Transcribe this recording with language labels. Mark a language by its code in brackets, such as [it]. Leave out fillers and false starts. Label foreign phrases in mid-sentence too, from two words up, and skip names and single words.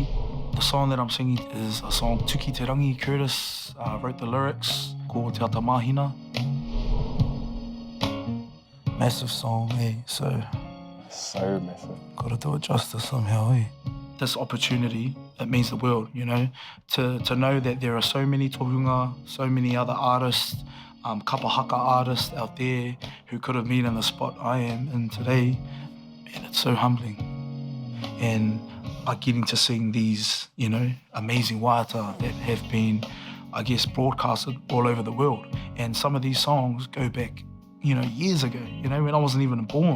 [en] The song that I'm singing is a song Tuki Te Rangi. Curtis wrote the lyrics, called Te Ata Māhina. Massive song, eh? So massive. Gotta do it justice somehow, eh? This opportunity, it means the world, you know, to know that there are so many tohunga, so many other artists, [mi] kapa haka [en] artists out there who could have been in the spot I am in today. And it's so humbling. And getting to sing these, you know, amazing waiata that have been, I guess, broadcasted all over the world. And some of these songs go back, you know, years ago, you know, when I wasn't even born.